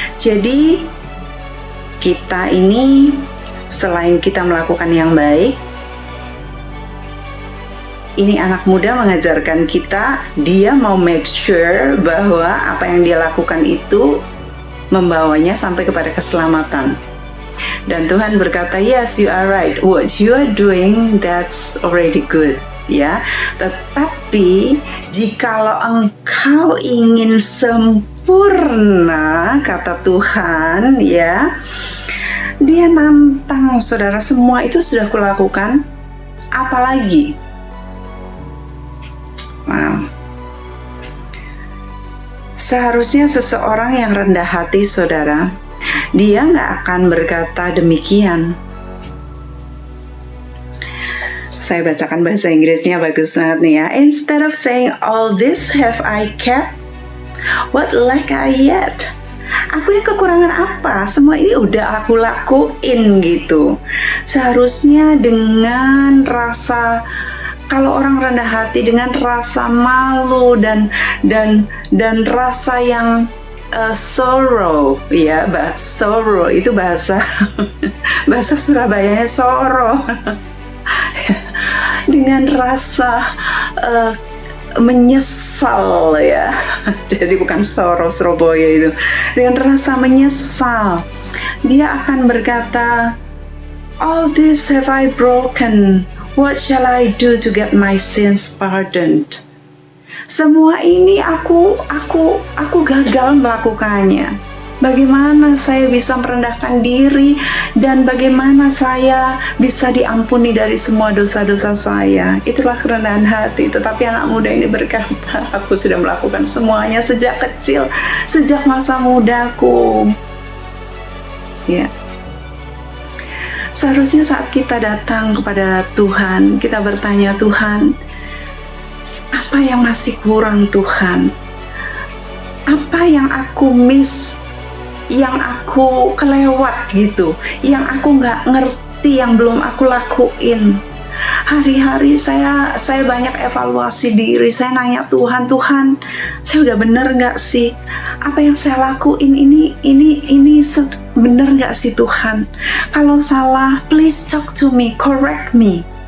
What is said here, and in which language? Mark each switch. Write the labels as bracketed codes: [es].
[id] Jadi kita ini selain kita melakukan yang baik, ini anak muda mengajarkan kita, dia mau [en] make sure [id] bahwa apa yang dia lakukan itu membawanya sampai kepada keselamatan. Dan Tuhan berkata, [en] yes, you are right. What you are doing, that's already good. [id] Ya, tetapi jikalau engkau ingin sempurna, kata Tuhan, ya, dia nantang saudara, semua itu sudah kulakukan, apalagi? Wow. Seharusnya seseorang yang rendah hati saudara, dia nggak akan berkata demikian. Saya bacakan bahasa Inggrisnya, bagus banget nih ya. [en] Instead of saying all this have I kept, what lack I yet? [id] Aku yang kekurangan apa? Semua ini udah aku lakuin gitu. Seharusnya dengan rasa, kalau orang rendah hati, dengan rasa malu dan rasa yang sorrow, ya, sorrow itu bahasa bahasa Surabayanya sorrow. Dengan rasa menyesal, ya. Jadi bukan sorrow Surabaya itu. Dengan rasa menyesal, dia akan berkata, [en] all this have I broken. What shall I do to get my sins pardoned? [id] Semua ini aku gagal melakukannya. Bagaimana saya bisa merendahkan diri dan bagaimana saya bisa diampuni dari semua dosa-dosa saya? Itulah kerendahan hati. Tetapi anak muda ini berkata, aku sudah melakukan semuanya sejak kecil, sejak masa mudaku. Ya. Seharusnya saat kita datang kepada Tuhan, kita bertanya, Tuhan, apa yang masih kurang Tuhan? Apa yang aku miss, yang aku kelewat gitu, yang aku nggak ngerti, yang belum aku lakuin? Hari-hari saya banyak evaluasi diri. Saya nanya Tuhan, saya udah bener nggak sih? Apa yang saya lakuin ini bener nggak sih Tuhan? Kalau salah, [en] please talk to me, correct me.